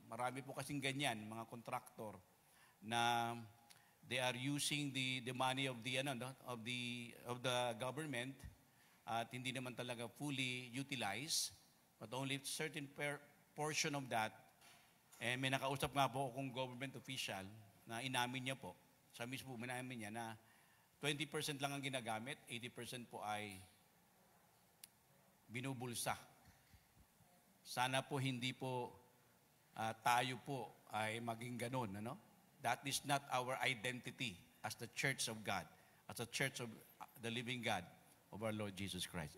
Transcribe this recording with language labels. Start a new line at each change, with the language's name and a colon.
Filipino: Marami po kasing ganyan, mga
English: contractor na they are using the money of the government
Filipino: at hindi naman talaga
English: fully utilized, but only certain portion of that.
Filipino: And may nakausap nga po akong government official na inamin niya po, sa mismo inamin niya na 20% lang ang ginagamit, 80% po ay binubulsa. Sana po hindi po tayo po ay maging ganun. Ano?
English: That is not our identity as the church of God, as the church of the living God of our Lord Jesus Christ.